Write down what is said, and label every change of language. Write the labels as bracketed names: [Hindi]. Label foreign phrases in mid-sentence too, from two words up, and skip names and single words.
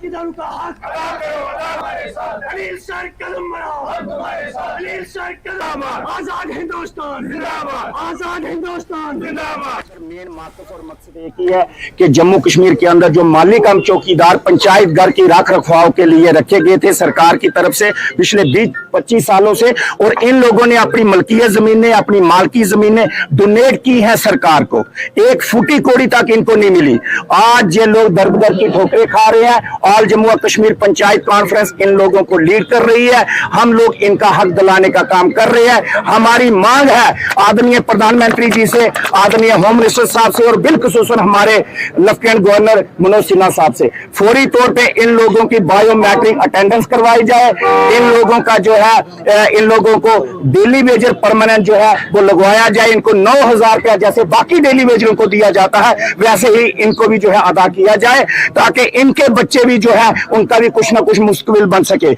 [Urdu] آزاد ہندوستان آزاد ہندوستان مین موقف اور مقصد ایک ہی ہے کہ جموں کشمیر کے اندر جو مالی کم چوکیدار پنچایت گھر کی رکھ رکھواؤ کے لیے رکھے گئے تھے سرکار کی طرف سے پچھلے 20-25 سالوں سے، اور ان لوگوں نے اپنی ملکیت زمینیں، اپنی مالکی زمینیں ڈونیٹ کی ہیں سرکار کو، ایک فوٹی کوڑی تک ان کو نہیں ملی۔ آج یہ لوگ در بدر کی ٹھوکریں کھا رہے ہیں۔ آل جموں کشمیر پنچایت کانفرنس ان لوگوں کو لیڈ کر رہی ہے۔ ہم لوگ ان کا حق دلانے کا کام کر رہے ہیں۔ ہماری مانگ ہے آدرنیہ پردھان منتری جی سے، آدرنیہ [English] home minister [Urdu] صاحب سے، اور بالخصوص ہمارے لیفٹیننٹ گورنر منوج سنہا صاحب سے، فوری طور پہ ان لوگوں کی [English] biometric attendance [Urdu] کروائی جائے۔ ان لوگوں کا جو ہے ان لوگوں کو [English] daily wager permanent [Urdu] جو ہے وہ لگوایا جائے۔ ان کو 9,000 روپیہ جیسے باقی [English] daily wagers [Urdu] کو دیا جاتا ہے ویسے ہی ان کو بھی جو ہے ادا کیا جائے، تاکہ ان کے بچے بھی جو ہے ان کا بھی کچھ نہ کچھ مستقبل بن سکے۔